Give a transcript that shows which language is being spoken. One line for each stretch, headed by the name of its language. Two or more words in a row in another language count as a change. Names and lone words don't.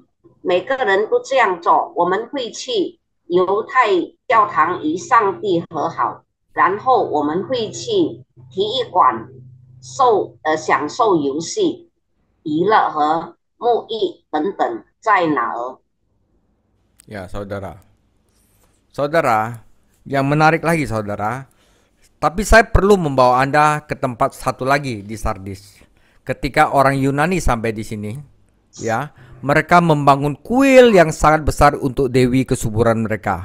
Chinese: 每个人都这样做，我们会去犹太教堂与上帝和好，然后我们会去体育馆享受游戏、娱乐和沐浴等等，在哪儿？
Indonesian: Ya saudara. Saudara, yang menarik lagi saudara. Tapi saya perlu membawa Anda ke tempat satu lagi di Sardis. Ketika orang Yunani sampai di sini, ya, mereka membangun kuil yang sangat besar untuk dewi kesuburan mereka.